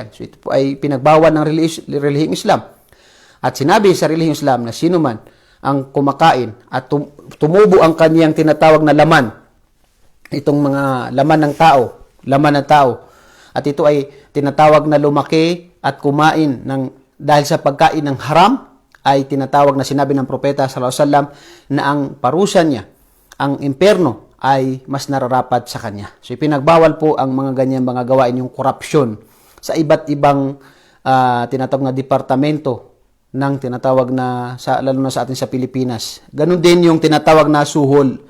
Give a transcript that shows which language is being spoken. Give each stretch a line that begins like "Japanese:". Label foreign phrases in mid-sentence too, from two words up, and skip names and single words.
Filipino: So, ito po ay pinagbawal ng relihiyong Islam. At sinabi sa relihiyong Islam na sino man ang kumakain at tumubo ang kaniyang tinatawag na laman, itong mga laman ng tao, at ito ay tinatawag na lumaki at kumain dahil sa pagkain ng haram, ay tinatawag na sinabi ng propeta
Arabic: صلى الله عليه وسلم
Filipino: na ang parusa niya, ang impyerno ay mas nararapat sa kanya. So ipinagbawal po ang mga ganyan mga gawain, yung korupsyon sa iba't ibang tinatawag na departamento ng tinatawag na lalo na sa atin sa Pilipinas. Ganun din yung tinatawag na suhol.